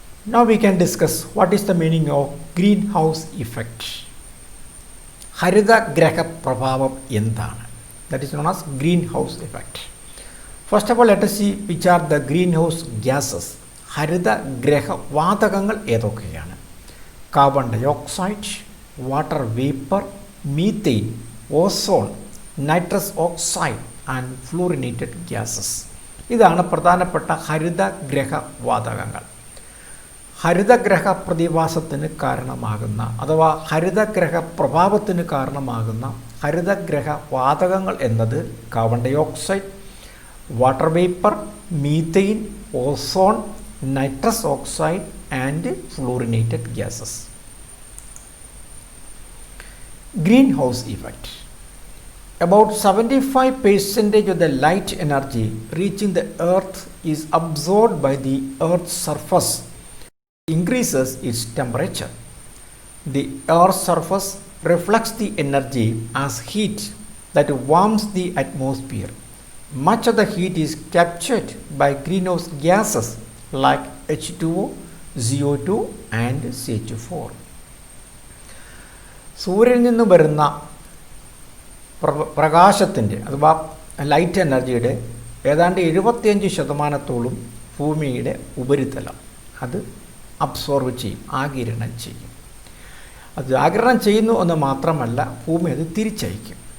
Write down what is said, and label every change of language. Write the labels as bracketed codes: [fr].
[en] Now we can discuss what is the meaning of greenhouse effect. [ml] ഹരിതഗ്രഹ പ്രഭാവം എന്താണ്? [en] That is known as greenhouse effect. First of all, let us see which are the greenhouse gases. [ml] ഹരിതഗ്രഹ വാതകങ്ങൾ ഏതൊക്കെയാണ്? Carbon dioxide, water vapour, methane, ozone, nitrous oxide and fluorinated gases. ഇതാണ് പ്രധാനപ്പെട്ട ഹരിതഗ്രഹ വാതകങ്ങൾ. ഹരിതഗ്രഹ പ്രതിഭാസത്തിന് കാരണമാകുന്ന അഥവാ ഹരിതഗ്രഹ പ്രഭാവത്തിന് കാരണമാകുന്ന ഹരിതഗ്രഹ വാതകങ്ങൾ എന്നത് carbon dioxide, water vapour, methane, ozone, nitrous oxide and fluorinated gases. [en] Greenhouse effect. About 75% of the light energy reaching the earth is absorbed by the earth's surface, increases its temperature. The earth's surface reflects the energy as heat that warms the atmosphere. Much of the heat is captured by greenhouse gases like H2O, CO2 and CH4. [ml] സൂര്യനിൽ നിന്ന് വരുന്ന പ്രകാശത്തിൻ്റെ അഥവാ light എനർജിയുടെ ഏതാണ്ട് 75% ഭൂമിയുടെ ഉപരിതലം അത് അബ്സോർവ് ചെയ്യും, ആഗിരണം ചെയ്യും. അത് ആഗിരണം ചെയ്യുന്നു എന്ന് മാത്രമല്ല, ഭൂമി അത് തിരിച്ചയക്കും.